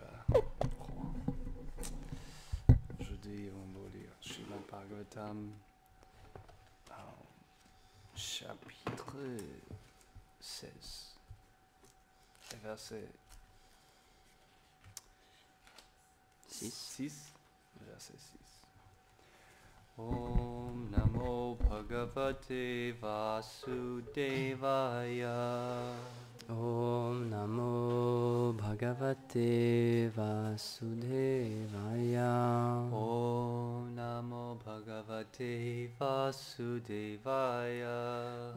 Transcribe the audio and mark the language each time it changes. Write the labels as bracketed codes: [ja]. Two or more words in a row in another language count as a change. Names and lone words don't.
[fr] Aujourd'hui, on va lire Srimad Bhagavatam, chapitre 16, verset 6. Verset 6. [sa] ॐ नमो भगवते वासुदेवाय. ॐ नमो भगवते वासुदेवाय. ॐ नमो भगवते वासुदेवाय.